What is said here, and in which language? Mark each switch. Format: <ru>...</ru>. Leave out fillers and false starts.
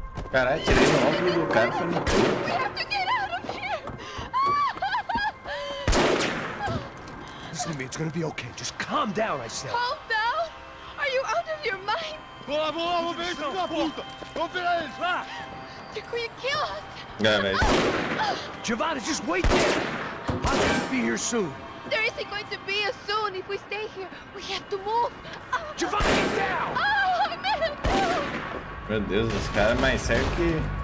<pt>Caralho, tirei no ombro do cara e foi no cu.</pt> <en>We have to get out of here! Listen to me, it's gonna be okay. Just calm down, I said. Calm down! Are you out of your mind?</en> <pt>Vamos lá, vamos ver esse filho da puta. Vamos pegar eles, vá.</pt> <en>They're going to kill us!</en> <pt>É, velho.</pt> <en>Giovanna, just wait there. I'll just be here soon. There isn't going to be a soon if we stay here. We have to move. Giovanna, get down! Oh, man!</en> <pt>Meu Deus, os caras mais sérios que...</pt>